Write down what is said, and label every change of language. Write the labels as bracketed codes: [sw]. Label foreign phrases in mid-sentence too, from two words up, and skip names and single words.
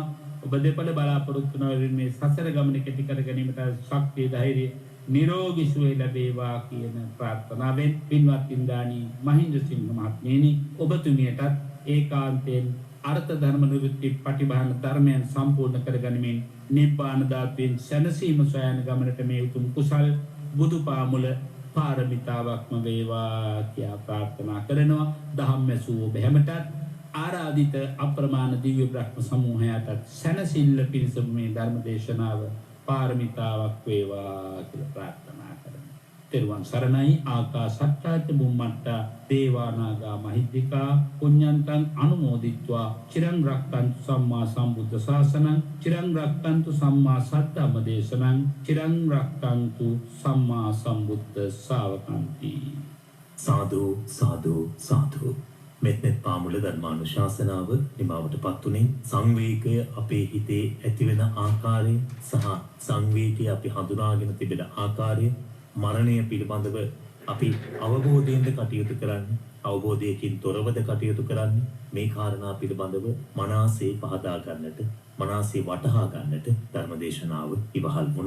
[si] ඔබ දෙපළ බලාපොරොත්තු වන මේ සසර ගමන කෙටි කර ගැනීමට ශක්තිය ධෛර්යය නිරෝගී සුවය ලැබේවා කියන ප්‍රාර්ථනාවෙන් පින්වත් ඉන්ද්‍රාණී මහින්ද්‍රසිංහ මහත්මියනි ඔබතුමියටත් ඒකාන්තයෙන් අර්ථ ධර්ම නිරුක්ති පටිභාන ධර්මයන් සම්පූර්ණ කරගනිමින් නිබ්බාන ධාතුවෙන් සැනසීම සොයන ගමනට මේ උතුම් කුසල් බුදුපාමුල පාරමිතාවක්ම වේවා කියලා ප්‍රාර්ථනා කරනවා. ධම්මසූ බැහැමටත් ආරාධිත අප්‍රමාණ දිව්‍ය බ්‍රහ්ම සමූහයාට සැනසෙල්ල පිණිස මේ ධර්ම දේශනාව පාරමිතාවක් වේවා කියලා ප්‍රාර්ථනා කරනවා. තෙරුවන් සරණයි. [pi] ආකාසට්ටාච බුම්මට්ටා දේවානාගා මහිද්దికා පුඤ්ඤන්තං අනුමෝදිත්වා චිරං රක්ඛන්තු සම්මා සම්බුද්ධ ශාසනං චිරං රක්ඛන්තු සම්මා සද්ධම්ම දේශනං චිරං රක්ඛන්තු සම්මා සම්බුද්ධ ශාවකන්ති. සාදු සාදු සාදු [si] මෙත්නෙත් පාමුල ධර්මානුශාසනාව නිමාවටපත් උනේ සංවේගය අපේ හිතේ ඇතිවෙන ආකාරය සහ සංවේගය අපි හඳුනාගෙන තිබෙන ආකාරය මරණය පිළිබඳව අපි අවබෝධයෙන්ද කටයුතු කරන්නේ අවබෝධයකින් තොරවද කටයුතු කරන්නේ මේ කාරණා පිළිබඳව මනසේ පහදා ගන්නට මනසේ වටහා ගන්නට ධර්මදේශනාව ඉවහල් වුණා.